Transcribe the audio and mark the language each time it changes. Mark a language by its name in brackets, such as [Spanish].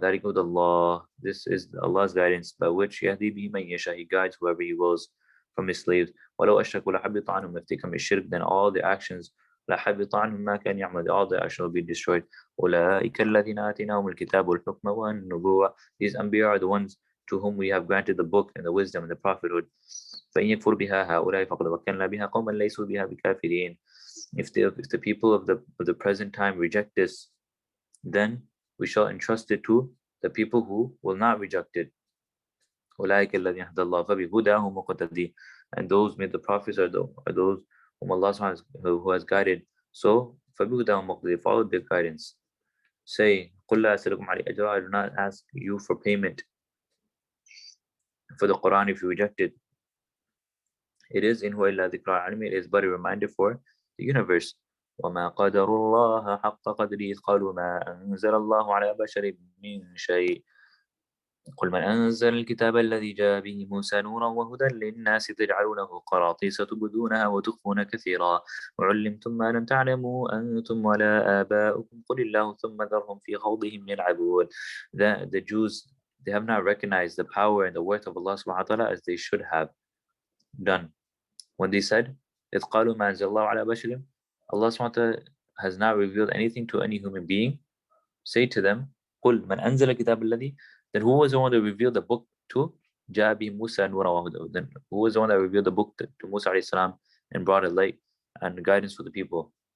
[Arabic] ذلك هدى الله, [English] this is Allah's guidance by which [Arabic] يهدي به من يشاء, [English] He guides whoever He wills from His slaves. [Arabic] ولو أشركوا لحبط عنهم, [English] if they commit shirk, then all the actions [Arabic] لحبط عنهم ما كان يعمل, [English] all the actions will be destroyed. [Arabic] أولئك الذين آتيناهم الكتاب والحكم والنبوة, [English] these Anbiya are the ones to whom we have granted the book and the wisdom and the prophethood. [Arabic] فإن يكفر بها هؤلاء فقد وكلنا بها قوما ليسوا بها بكافرين. [English] If the people of the present time reject this, then we shall entrust it to the people who will not reject it. [Arabic] أولئك الذين هدى الله فبهداه مقتدي, [English] and those made the prophets are those whom Allah who has guided. So [Arabic] فبهداه مقتدي, [English] follow their guidance. Say, [Arabic] قل لا أسألكم عليه أجرا, [English] I do not ask you for payment for the Quran if you reject it. It is [Arabic] in huwa illa dhikra al-alamin, [English] it is but a reminder for the universe. [Arabic] وما قدر الله حق قدره قالوا ما أنزل الله على بشر من شيء قل من أنزل الكتاب الذي جاء به موسى نورا وهدى للناس تجعلونه قراطيس تبدونها وتخفون كثيرا وعلمتم ما لم تعلموا أنتم ولا آباؤكم قل الله ثم ذرهم في خوضهم يلعبون. [English] The Jews, they have not recognized the power and the worth of Allah subhanahu wa ta'ala as they should have done. When they said, [Arabic] إذ قالوا ما أنزل الله على بشر, [English] Allah subhanahu wa ta'ala has not revealed anything to any human being. Say to them, [Arabic] قل من أنزل الكتاب الذي, [English] then who was the one that revealed the book to [Arabic] جاء به موسى نورا وهدى, [English] then who was the one that revealed the book to Musa alayhi salam and brought a light and guidance for the people?